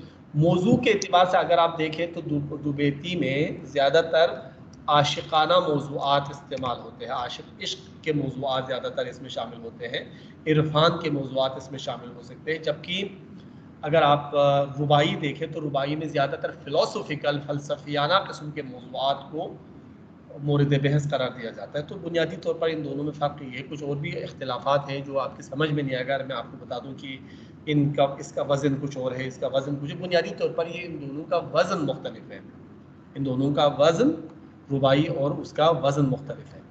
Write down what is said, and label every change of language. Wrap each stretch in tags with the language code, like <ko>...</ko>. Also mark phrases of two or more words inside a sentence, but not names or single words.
<ur>موضوع کے اعتبار سے اگر آپ دیکھیں تو دوبیتی میں زیادہ تر عاشقانہ موضوعات استعمال ہوتے ہیں، عشق کے موضوعات زیادہ تر اس میں شامل ہوتے ہیں، عرفان کے موضوعات اس میں شامل ہو سکتے ہیں، جبکہ اگر آپ رباعی دیکھیں تو رباعی میں زیادہ تر فلسفیکل، فلسفیانہ قسم کے موضوعات کو مورد بحث قرار دیا جاتا ہے۔ تو بنیادی طور پر ان دونوں میں فرق یہ ہے، کچھ اور بھی اختلافات ہیں جو آپ کی سمجھ میں نہیں آئے گا اگر میں آپ کو بتا دوں کہ اس کا وزن کچھ اور ہے، اس کا وزن کچھ، بنیادی طور پر یہ ان دونوں کا وزن مختلف ہے، ان دونوں کا وزن، رباعی اور اس کا وزن مختلف ہے۔</ur>